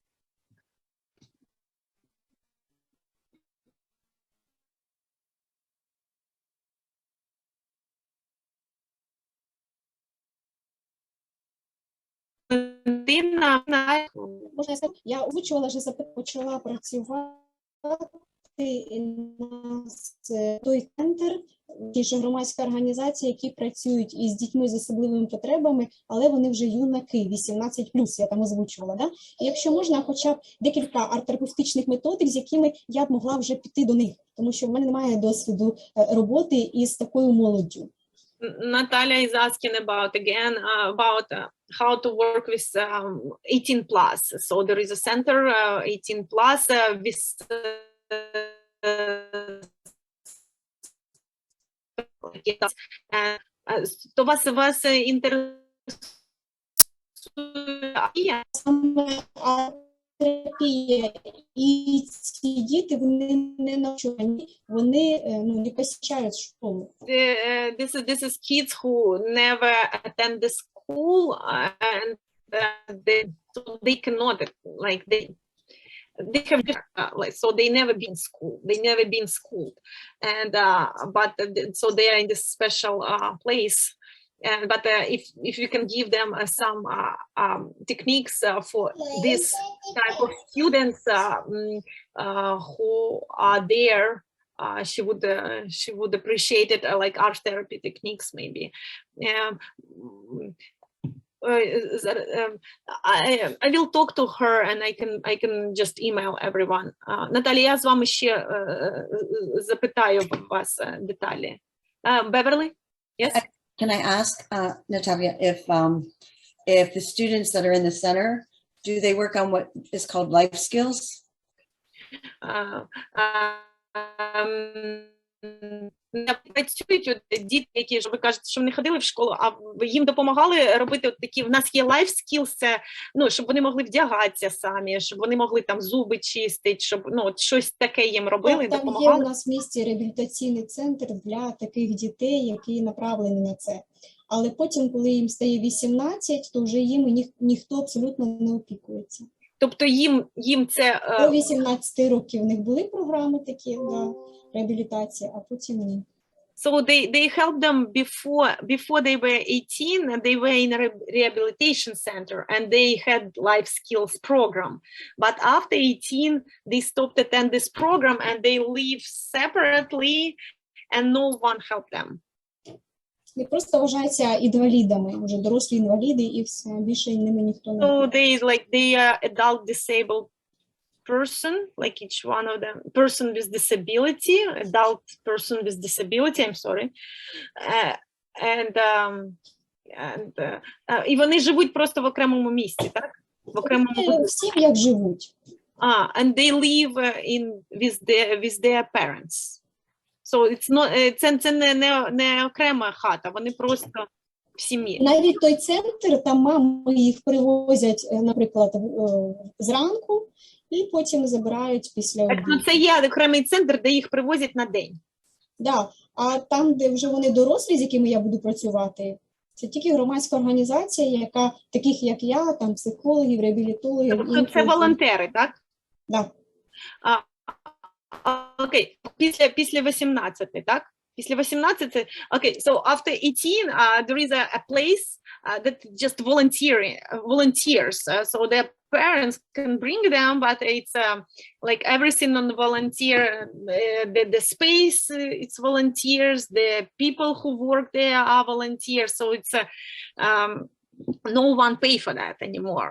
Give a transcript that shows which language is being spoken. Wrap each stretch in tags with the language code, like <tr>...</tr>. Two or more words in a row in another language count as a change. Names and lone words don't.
<uk>Можна сказати, я озвучувала, що почала працювати той центр, ті ж громадська організація, які працюють із дітьми з особливими потребами, але вони вже юнаки, 18+, я там озвучувала. Да? І якщо можна, хоча б декілька арт-терапевтичних методик, з якими я б могла вже піти до них, тому що в мене немає досвіду роботи із такою молоддю.</uk> <en>Natalia is asking about how to work with 18+. So there is a center 18+ with</en> <uk>То вас інтересує Саме терапія. І ці діти, вони не навчені, вони не посещають школу.</uk> <en>This is kids who never attend the school and they cannot like they have like so they never been schooled. They never been schooled, and but so they are in this special place. But if you can give them some techniques for this type of students who are there, she would appreciate it, like art therapy techniques maybe. I will talk to her and I can just email everyone.</en> <uk>Наталі, я з вами ще запитаю вас деталі.</uk> <en>Beverly? Yes? Can I ask, Natalia, if the students that are in the center, do they work on what is called life skills?</en> <uk>Не працюють діти, які ж ви кажете, що вони ходили в школу, а ви їм допомагали робити от такі, в нас є</uk> <en>life skills,</en> <uk>це, щоб вони могли вдягатися самі, щоб вони могли там зуби чистити, щоб от щось таке їм робили, Там допомагали. є у нас в місті реабілітаційний центр для таких дітей, які направлені на це. Але потім, коли їм стає 18, то вже їм ніхто абсолютно не опікується. Тобто їм це... До 18 років у них були програми такі, да, реабілітації, а потім ні.</uk> <en>So they helped them before they were 18, they were in a rehabilitation center and they had life skills program. But after 18, they stopped attend this program and they live separately and no one helped them.</en> <uk>І просто вважаються інвалідами, вже дорослі інваліди, і все, більше ними ніхто не...</uk> <en>So they are adult disabled person, like each one of them, person with disability, adult person with disability, I'm sorry.</en> <uk>І вони живуть просто в окремому місці, так? В окремому... Всі як живуть.</uk> <en>And they live with their parents. So it's not,</en> <uk>це не окрема хата, вони просто в сім'ї. Навіть той центр, там мами їх привозять, наприклад, зранку, і потім забирають після обіду. Так, це є окремий центр, де їх привозять на день. Да. А там, де вже вони дорослі, з якими я буду працювати, це тільки громадська організація, яка, таких як я, там психологів, реабілітологів. Тобто це волонтери, так? Да. Окей, після 18, так? Після 18,</uk> <en>okay, so after 18, there is a place that just volunteers, so their parents can bring them, but it's like everything on the volunteer, the space, it's volunteers, the people who work there are volunteers, so it's no one pay for that anymore.</en>